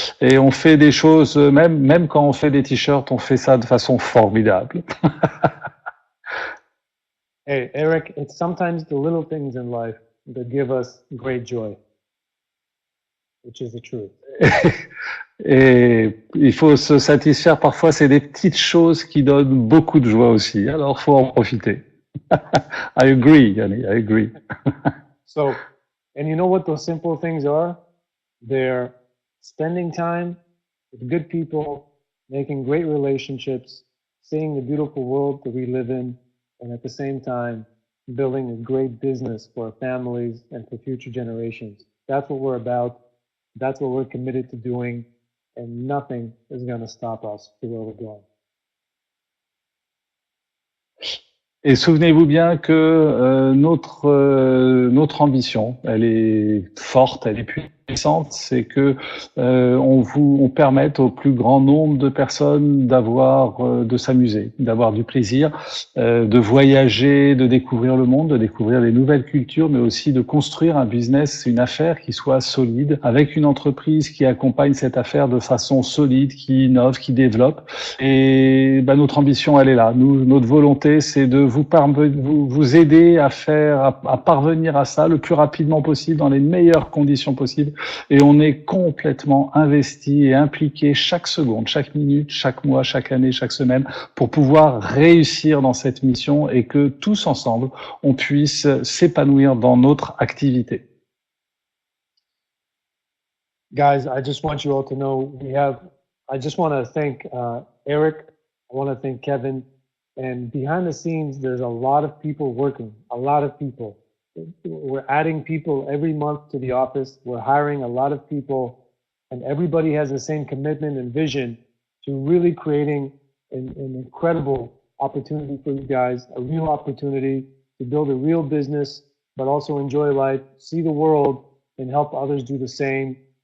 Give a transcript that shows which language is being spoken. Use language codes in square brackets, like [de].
[fr] Et on fait des choses, même quand on fait des t-shirts, on fait ça de façon formidable. [en] Hey, Eric, it's sometimes the little things in life that give us great joy, which is the truth. [fr] Et il faut se satisfaire parfois, c'est des petites choses qui donnent beaucoup de joie aussi. Alors, faut en profiter. [en] I agree, Yanni, I agree. So, and you know what those simple things are? They're spending time with good people, making great relationships, seeing the beautiful world that we live in, and at the same time, building a great business for our families and for future generations. That's what we're about. That's what we're committed to doing. And nothing is going to stop us to where we're going. [fr] Et souvenez-vous bien que notre ambition, elle est forte, elle est puissante, c'est que on permette au plus grand nombre de personnes de s'amuser, d'avoir du plaisir, de voyager, de découvrir le monde, de découvrir les nouvelles cultures, mais aussi de construire un business, une affaire qui soit solide, avec une entreprise qui accompagne cette affaire de façon solide, qui innove, qui développe. Et notre ambition, elle est là. Notre volonté, c'est de vous aider à parvenir à ça le plus rapidement possible, dans les meilleures conditions possibles. Et on est complètement investi et impliqué chaque seconde, chaque minute, chaque mois, chaque année, chaque semaine pour pouvoir réussir dans cette mission et que tous ensemble, on puisse s'épanouir dans notre activité. [en] Guys, I just want you all to know I just want to thank Eric, I want to thank Kevin, and behind the scenes, there's a lot of people working, a lot of people. We're adding people every month to the office. We're hiring a lot of people, and everybody has the same commitment and vision to really creating an incredible opportunity for you guys, a real opportunity to build a real business, but also enjoy life, see the world, and help others do the same.